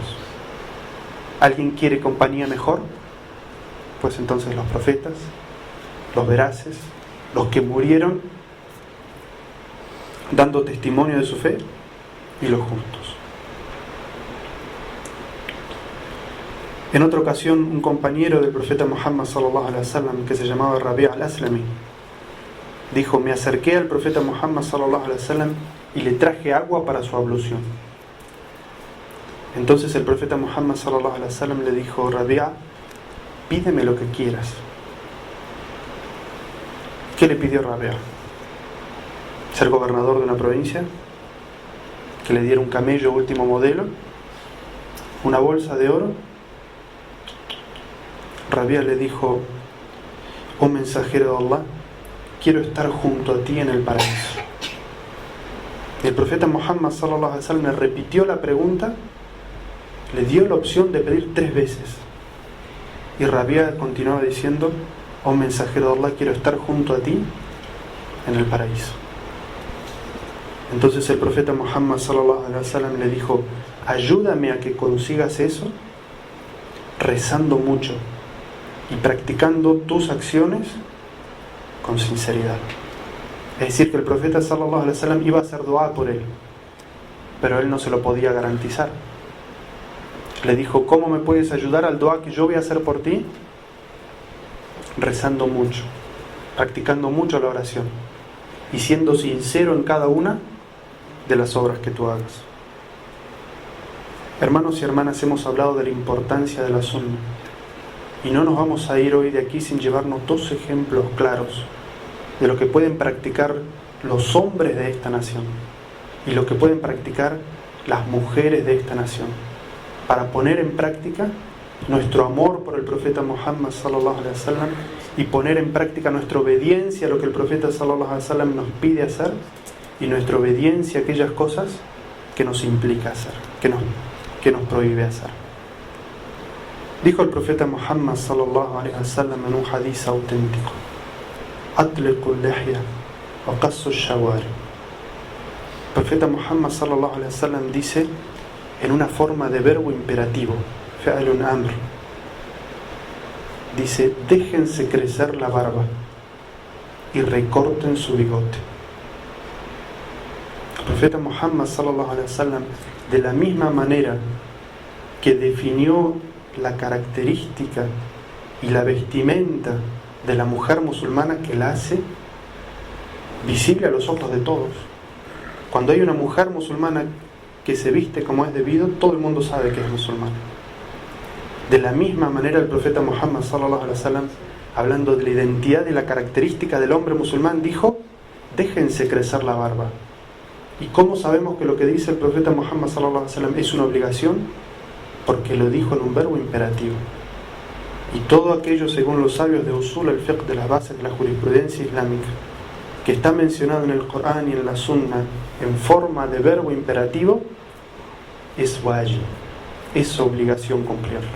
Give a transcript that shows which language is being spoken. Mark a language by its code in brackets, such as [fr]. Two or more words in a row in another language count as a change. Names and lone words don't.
[es] ¿Alguien quiere compañía mejor? Pues entonces los profetas, los veraces, los que murieron dando testimonio de su fe, y los justos. En otra ocasión, un compañero del profeta Muhammad [ar] صلى الله عليه وسلم, [es] que se llamaba Rabi' al-Aslami, dijo: me acerqué al profeta Muhammad [ar] صلى الله عليه وسلم [es] y le traje agua para su ablución. Entonces el profeta Muhammad [ar] صلى الله عليه وسلم [es] le dijo: Rabi', pídeme lo que quieras. ¿Qué le pidió Rabi'? ¿Ser gobernador de una provincia? ¿Que le diera un camello último modelo? ¿Una bolsa de oro? Rabi' le dijo: oh mensajero de Allah, quiero estar junto a ti en el paraíso. El profeta Muhammad [ar] صلى الله عليه وسلم [es] le repitió la pregunta, le dio la opción de pedir 3 veces, y Rabi' continuaba diciendo: oh mensajero de Allah, quiero estar junto a ti en el paraíso. Entonces el profeta Muhammad [ar] صلى الله عليه وسلم [es] le dijo: ayúdame a que consigas eso rezando mucho y practicando tus acciones con sinceridad. Es decir, que el profeta [ar] صلى الله عليه وسلم [es] iba a hacer dua por él, pero él no se lo podía garantizar. Le dijo: ¿cómo me puedes ayudar al dua que yo voy a hacer por ti? Rezando mucho, practicando mucho la oración y siendo sincero en cada una de las obras que tú hagas. Hermanos y hermanas, hemos hablado de la importancia de la sunna, y no nos vamos a ir hoy de aquí sin llevarnos 2 ejemplos claros de lo que pueden practicar los hombres de esta nación y lo que pueden practicar las mujeres de esta nación, para poner en práctica nuestro amor por el profeta Muhammad [ar] صلى الله عليه وسلم [es] y poner en práctica nuestra obediencia a lo que el profeta [ar] صلى الله عليه وسلم [es] nos pide hacer, y nuestra obediencia a aquellas cosas que nos implica hacer, que nos prohíbe hacer. Dijo el profeta Muhammad [ar] صلى الله عليه وسلم [es] en un hadith auténtico: [ar] أطلقوا اللحى وقصوا الشوارب. [es] El profeta Muhammad [ar] صلى الله عليه وسلم [es] dice en una forma de verbo imperativo, [ar] فعل أمر, [es] dice: déjense crecer la barba y recorten su bigote. El profeta Muhammad [ar] صلى الله عليه وسلم, [es] de la misma manera que definió la característica y la vestimenta de la mujer musulmana, que la hace visible a los ojos de todos. Cuando hay una mujer musulmana que se viste como es debido, todo el mundo sabe que es musulmana. De la misma manera el profeta Muhammad [ar] صلى الله عليه وسلم, [es] hablando de la identidad y la característica del hombre musulmán, dijo: déjense crecer la barba. ¿Y cómo sabemos que lo que dice el profeta Muhammad [ar] صلى الله عليه وسلم [es] es una obligación? Porque lo dijo en un verbo imperativo. Y todo aquello, según los sabios de [ar] أصول الفقه, [es] de las bases de la jurisprudencia islámica, que está mencionado en el Corán y en la Sunna en forma de verbo imperativo, es wajib, es obligación cumplirlo.